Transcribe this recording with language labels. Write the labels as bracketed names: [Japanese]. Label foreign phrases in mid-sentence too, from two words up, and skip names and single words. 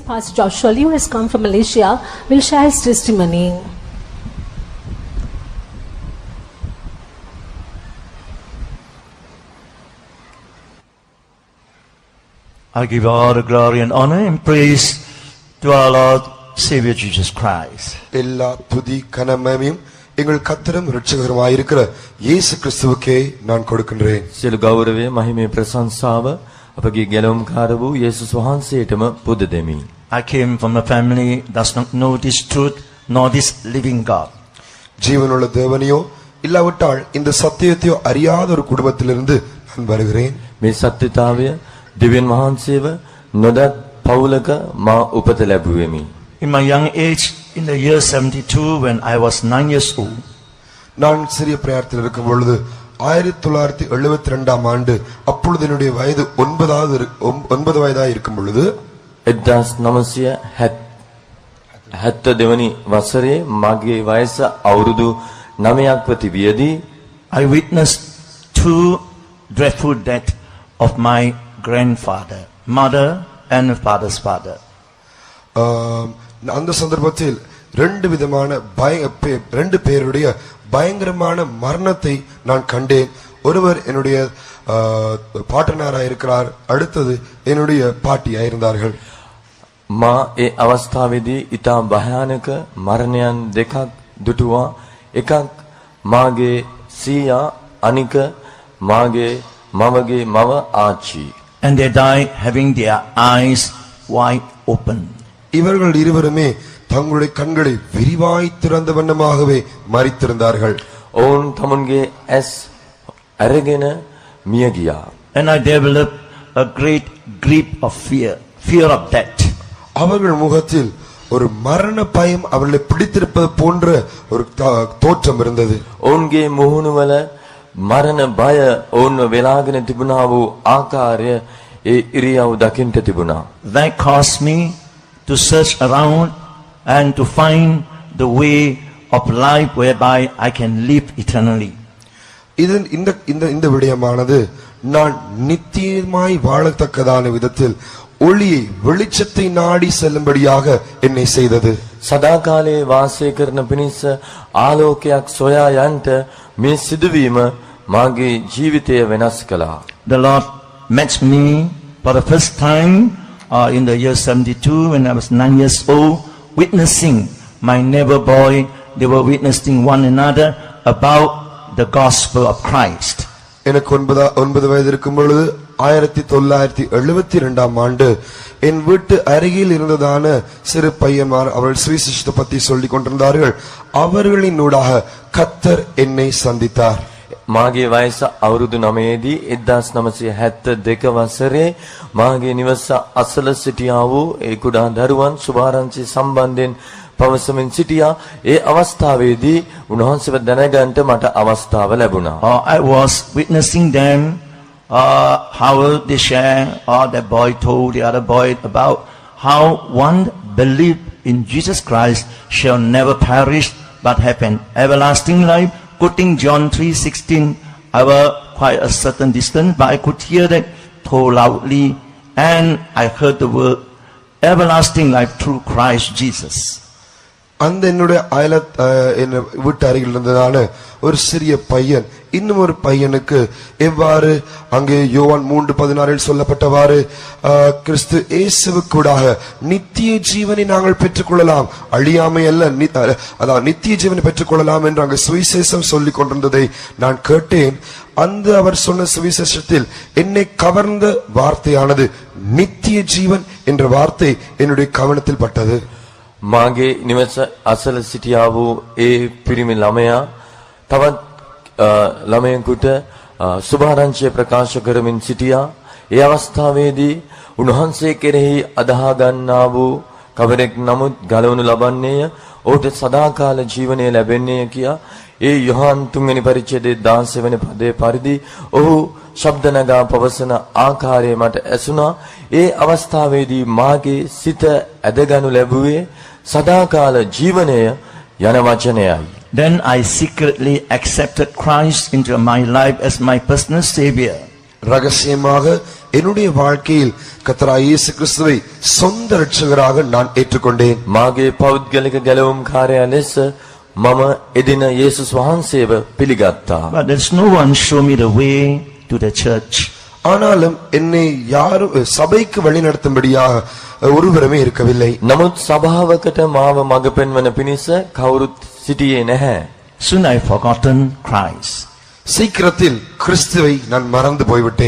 [English] Pastor Joshua Lee, who has come from Malaysia, will share his testimony. I give all the glory and honor and praise to our Lord Savior Jesus Christ. [Tamil] எல்லா துதி கனமகிமையும் எங்கள் கர்த்தரும் இரட்சகருமாய் இருக்கிற இயேசு கிறிஸ்துவுக்கே நான் கொடுக்கின்றேன். [Sinhala] සියලු ගෞරවය මහිමේ ප්‍රශංසාව අපගේ ගැලවුම්කාර වූ යේසුස් වහන්සේටම පුද දෙමි. [English] I came from a family that does not know this truth nor this living God. [Tamil] ஜீவனுள்ள தேவனையோ இல்லாவிட்டால் இந்த சத்தியத்தையோ அறியாத ஒரு குடும்பத்திலிருந்து நான் வருகிறேன். [Sinhala] මේ සත්‍යතාවය දෙවියන් වහන්සේව නොදත් පවුලක මා උපත ලැබුවෙමි. [English] In my young age, in the year 72, when I was 9 years old, [Tamil] நான் சிறிய பிராயத்தில் இருக்கும் பொழுது 1972 ஆண்டு அப்பொழுது என்னுடைய வயது 9 வயதாக இருக்கும் பொழுது [Sinhala] 1972 වසරේ මගේ වයස අවුරුදු 9ක්ව තිබියදී [English] I witnessed two dreadful deaths of my grandfather, mother and father's father. [Tamil] அந்த சந்தர்ப்பத்தில் ரெண்டு பேருடைய பயங்கரமான மரணத்தை நான் கண்டேன். ஒருவர் என்னுடைய பாட்டனாராக இருக்கிறார், அடுத்தது என்னுடைய பாட்டியாக இருந்தார்கள். [Sinhala] මා ඒ අවස්ථාවේදී ඊට භයානක මරණයන් දෙකක් දුටුවා. එකක් මාගේ සීයා, අනික මාගේ මවගේ මව ආච්චි. [English] And they died having their eyes wide open. [Tamil] இவர்கள் இருவருமே தங்களுடைய கண்களை விரிவாய் திறந்த வண்ணமாகவே மரித்திருந்தார்கள். [Sinhala] ඔවුන් තමුන්ගේ ඇස් අරගෙන මිය ගියා. [English] And I developed a great grief of fear of death. [Tamil] அவர்கள் முகத்தில் ஒரு மரண பயம் அவர்களை பிடித்திருப்பது போன்ற ஒரு தோற்றம் இருந்தது. [Sinhala] ඔවුන්ගේ මුහුණුවල මරණ බය ඔවුන්ව වෙලාගෙන තිබුණා වූ ආකාරය ඒ ඉරියව් දකින්ට තිබුණා. [English] That caused me to search around and to find the way of life whereby I can live eternally. [Tamil] இந்த விடயமானது நான் நித்தியமாய் வாழத்தக்கதான விதத்தில் ஒளியை வெளிச்சத்தை நாடி செல்லும்படியாக என்னை செய்தது. [Sinhala] සදාකාලේ වාසය කරන පිණිස ආලෝකයක් සොයා යන්ට මේ සිදුවීම මාගේ ජීවිතය වෙනස් කළා. [English] The Lord met me for the first time in the year 72 when I was 9 years old, witnessing my neighbor boy. They were witnessing one another about the gospel of Christ. [Tamil] எனக்கு 9 வயது இருக்கும் பொழுது 1972 ஆண்டு என் வீட்டு அருகில் இருந்ததான சிறு பையன்மார் அவர்கள் சுவிசேஷத்தை பற்றி சொல்லிக் கொண்டிருந்தார்கள். அவர்களின் ஊடாக கர்த்தர் என்னை சந்தித்தார். [Sinhala] මාගේ වයස අවුරුදු 9ේදී 1972 වසරේ මාගේ නිවස අසල සිටියා වූ ඒ කුඩා දරුවන් සුභාරංචි සම්බන්ධයෙන් පවසමින් සිටියා. ඒ අවස්ථාවේදී උන්වහන්සේව දැනගන්නට මට අවස්ථාව ලැබුණා. [English] I was witnessing them how they share, the boy told the other boy about how one believe in Jesus Christ shall never perish but have an everlasting life. Quoting John 3:16, I was quite a certain distance, but I could hear that told loudly, and I heard the word everlasting life through Christ Jesus. [Tamil] அந்த என்னுடைய வீட்டு அருகில் இருந்ததான ஒரு சிறிய பையன் இன்னும் ஒரு பையனுக்கு எவ்வாறு அங்கே யோவான் 3:16 சொல்லப்பட்டவாறு கிறிஸ்து இயேசுவுக்கூடாக நித்திய ஜீவனை நாங்கள் பெற்றுக்கொள்ளலாம், அழியாமை அல்ல, அதாவது நித்திய ஜீவனை பெற்றுக்கொள்ளலாம் என்று அங்கு சுவிசேஷம் சொல்லிக் கொண்டிருந்ததை நான் கேட்டேன். அந்த அவர் சொன்ன சுவிசேஷத்தில் என்னை கவர்ந்த வார்த்தையானது நித்திய ஜீவன் என்ற வார்த்தை என்னுடைய கவனத்தில் பட்டது. [Sinhala] මාගේ නිවස අසල සිටියා වූ ඒ පිරිමි ළමයා තවත් ළමයෙකුට සුභාරංචිය ප්‍රකාශ කරමින් සිටියා. ඒ අවස්ථාවේදී උන්වහන්සේ කෙරෙහි අදහා ගන්නා වූ කවරෙක් නමුත් ගලවනු ලබන්නේය, ඔහුට සදාකාල ජීවනය ලැබෙන්නේය කියා ඒ යොහාන් 3 වෙනි පරිච්ඡේදයේ 16 වෙනි පදයේ පරිදි ඔහු ශබ්ද නගා පවසන ආකාරය මට ඇසුණා. ඒ අවස්ථාවේදී මාගේ සිත ඇදගනු ලැබුවේ සදාකාල ජීවනය යන වචනයයි. [English] Then I secretly accepted Christ into my life as my personal savior. [Tamil] ரகசியமாக என்னுடைய வாழ்க்கையில் கர்த்தராகிய இயேசு கிறிஸ்துவை சொந்த இரட்சகராக நான் ஏற்றுக்கொண்டேன். [Sinhala] මාගේ පෞද්ගලික ගැලවුම් කාර්යය ලෙස මම එදින යේසුස් වහන්සේව පිළිගත්තා. [English] But there's no one show me the way to the church. [Tamil] ஆனாலும் என்னை யாரும் சபைக்கு வழி நடத்தும்படியாக ஒருவருமே இருக்கவில்லை. [Sinhala] නමුත් සභාවකට මාව මඟ පෙන්වන පිණිස කවුරුත් සිටියේ නැහැ. [English] Soon I forgotten Christ. [Tamil] சீக்கிரத்தில் கிறிஸ்துவை நான் மறந்து போய்விட்டேன்.